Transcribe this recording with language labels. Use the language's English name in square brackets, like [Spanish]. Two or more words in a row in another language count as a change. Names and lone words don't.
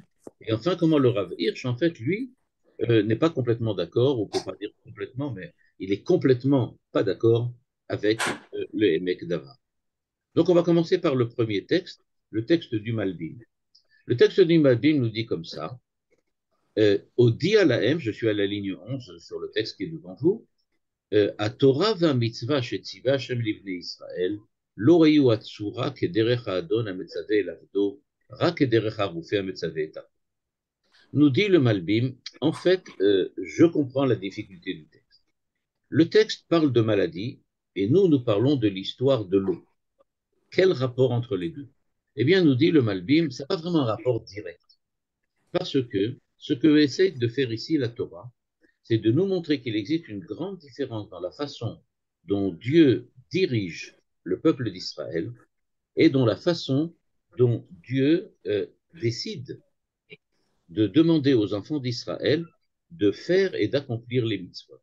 [French] Et enfin, comment le Rav Hirsch, en fait, lui, n'est pas complètement d'accord, on ne peut pas dire complètement, mais il est complètement pas d'accord avec le Emek Davar. Donc, on va commencer par le premier texte, le texte du Malbim. Le texte du Malbim nous dit comme ça, au Dia Lahem, je suis à la ligne 11 sur le texte qui est devant vous, [Hebrew] התורה והמצווה שציווה השם לבני ישראל לא היו הצורה כדרך האדון המצווה אל עבדו, רק כדרך הרופא המצווה את עבדו. [French] Nous dit le Malbim, en fait, je comprends la difficulté du texte. Le texte parle de maladie et nous parlons de l'histoire de l'eau. Quel rapport entre les deux? Eh bien, nous dit le Malbim, ce n'est pas vraiment un rapport direct. Parce que ce que essaie de faire ici la Torah, c'est de nous montrer qu'il existe une grande différence dans la façon dont Dieu dirige le peuple d'Israël et dans la façon dont Dieu décide de demander aux enfants d'Israël de faire et d'accomplir les mitzvot.